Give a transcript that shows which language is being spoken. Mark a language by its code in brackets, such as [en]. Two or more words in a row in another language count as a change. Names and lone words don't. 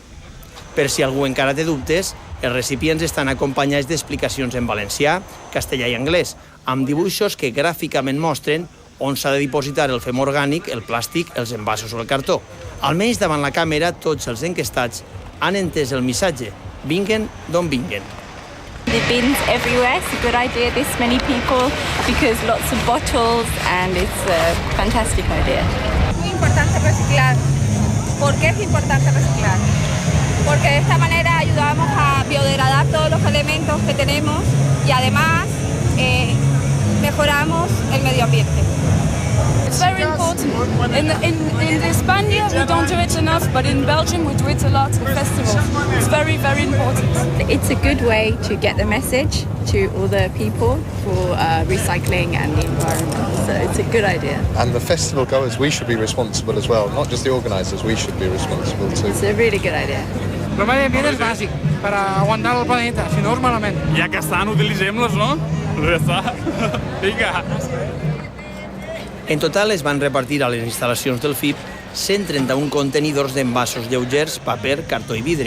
[ca] Per si algú encara té dubtes, els recipients estan acompanyats d'explicacions en valencià, castellà i anglès, amb dibuixos que gràficament mostren on s'ha de dipositar el fem orgànic, el plàstic, els envasos o el cartó. Almenys davant la càmera, tots els enquestats han entès el missatge: vinguen d'on vinguen. [en] The bins everywhere, it's a good idea, this many people, because lots of bottles and it's a fantastic idea. [es] Es muy importante reciclar. ¿Por qué es importante reciclar? Porque de esta manera ayudamos a biodegradar todos los elementos que tenemos y además mejoramos el medio ambiente. [en] It's very important. In Spain we don't do it enough, but in Belgium we do it a lot in festivals. It's very, very important. It's a good way to get the message to all the people for recycling and the environment. So it's a good idea. And the festival goers, we should be responsible as well. Not just the organisers, we should be responsible too. It's a really good idea. [ca] El medi ambient és bàsic per aguantar el planeta, si no és malament. Ja que estan, utilitzem-los, no? Ja està. Vinga. En total es van repartir a les instal·lacions del FIP 131 contenidors d'envasos lleugers, paper, cartó i vidre.